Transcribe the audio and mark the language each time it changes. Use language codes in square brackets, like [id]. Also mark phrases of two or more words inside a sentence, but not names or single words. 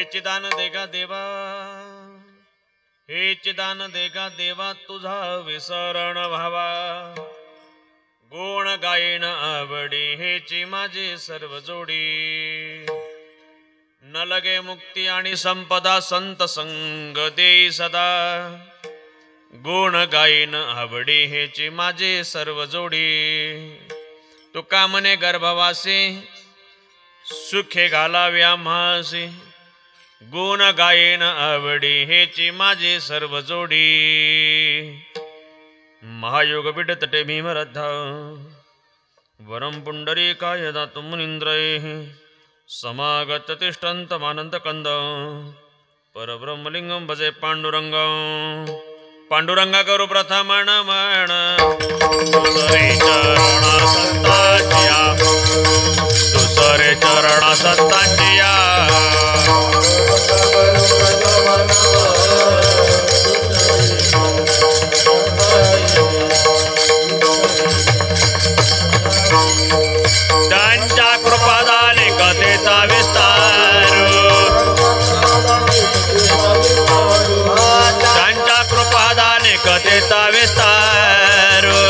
[mr] दान देगा देवा, हेच दान देगा देवा, तुझा विसरण व्हावा. गुण गायन आवडी, हेची माझी सर्व जोडी. न लगे मुक्ती आणि संपदा, संत संग देई सदा. गुण गायन आवडी, हेची माझी सर्व जोडी. तुका म्हणे गर्भवासी, सुखे घालाव्या म्हासी. गुण गायन आवडी, हेची माझी सर्व जोडी. [sa] महायोग तटे भीमरद्धा, वरम पुंडरीकाय दातुं मुनींद्रैः. समागत तिष्ठन्तमानंद कंद, परब्रह्मलिंगम भजे पांडुरंग. [mr] पांडुरंगा करू प्रथम नमन, दुसरे चरण संतांच्या, दुसरे चरण संतांच्या. त्यांच्या कृपादाने कथेचा विस्तार, त्यांच्या कृपादाने कथेचा विस्तार.